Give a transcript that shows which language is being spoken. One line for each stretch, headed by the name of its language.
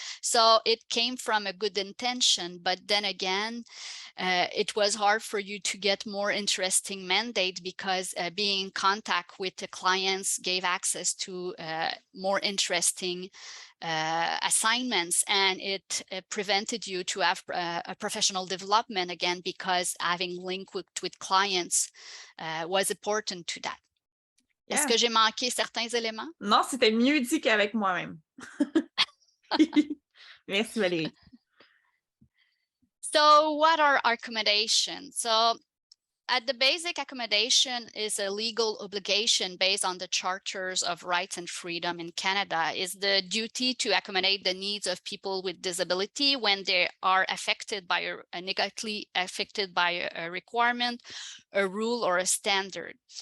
English: So it came from a good intention, but then again, it was hard for you to get more interesting mandate because being in contact with the clients gave access to more interesting assignments, and it prevented you to have a professional development again, because having link with clients was important to that. Yeah.
French: Est-ce que j'ai manqué certains éléments? Non, c'était mieux dit qu'avec moi-même. Merci Valérie.
English: So what are accommodations? So at the basic, accommodation is a legal obligation based on the charters of rights and freedom in Canada. Is the duty to accommodate the needs of people with disability when they are affected by negatively affected by a requirement, a rule, or a standard.